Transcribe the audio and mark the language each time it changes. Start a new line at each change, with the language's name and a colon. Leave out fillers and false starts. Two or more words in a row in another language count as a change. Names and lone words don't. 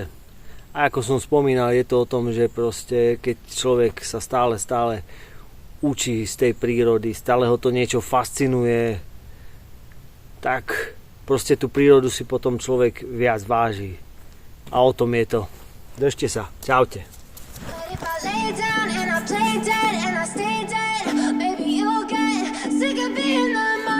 Slovak: A ako som spomínal, je to o tom, že proste keď človek sa stále učí z tej prírody, stále ho to niečo fascinuje, tak proste tú prírodu si potom človek viac váži. A o tom je to. Držte sa. Čaute.
English: If I lay down and I play dead and I stay dead, maybe you'll get sick of being the